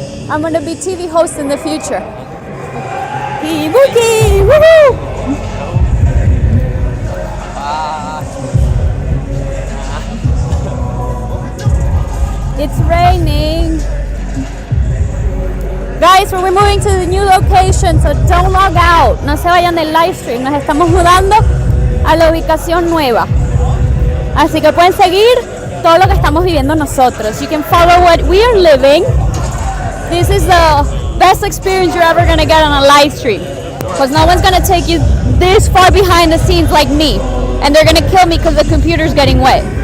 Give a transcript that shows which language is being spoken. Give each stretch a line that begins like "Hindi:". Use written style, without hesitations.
English: I'm gonna be TV host in the future. Ibuki! Woohoo! It's raining. Guys, we're moving to the new location, so don't log out.
Spanish: No se vayan del live stream. Nos estamos mudando a la ubicación nueva. Así que pueden seguir todo lo que estamos viviendo nosotros.
English: You can follow what we are living. This is the best experience you're ever going to get on a live stream. Because no one's going to take you this far behind the scenes like me. And they're going to kill me because the computer's getting wet.